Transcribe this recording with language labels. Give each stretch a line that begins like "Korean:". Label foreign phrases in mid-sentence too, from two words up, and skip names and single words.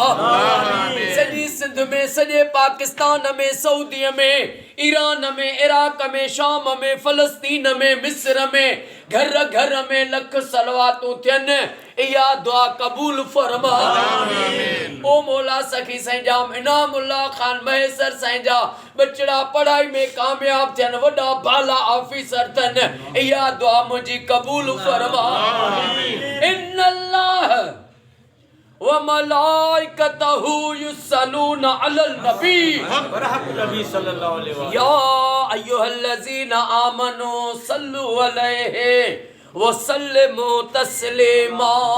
Sindhi: सॼी सिंध में सॼे पाकिस्तान में सऊदीअ में ईरान में इराक में शाम में फ़लस्तीन में मिस्र में घर घर में लख सलवातूं थियनि इहा दुआ कबूल फरमा। ओ मौला सखी साईं जाम इनामुल्ला खान महेसर साईं जा बचड़ा पढ़ाई में कामयाब थियनि वॾा बाला ऑफिसर थियनि इहा दुआ मुंहिंजी कबूल फरमा।
Arabic: إن الله وملائكته يصلون على النبي صلى الله عليه وسلم يا أيها الذين آمنوا صلوا عليه وسلموا تسليما.